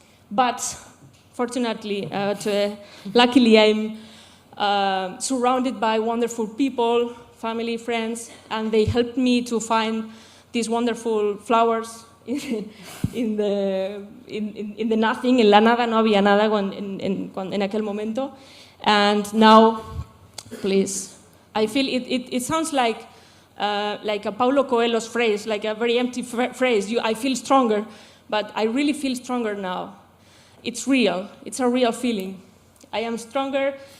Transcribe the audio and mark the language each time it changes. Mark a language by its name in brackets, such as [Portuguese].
[English] But fortunately, luckily, I'm surrounded by wonderful people, family, friends, and they helped me to find these wonderful flowers in the nothing. [Spanish] En la nada no había nada en aquel momento. [English] And now, please, I feel it sounds like a Paulo Coelho's phrase, like a very empty phrase. I feel stronger, but I really feel stronger now. It's real. It's a real feeling. I am stronger.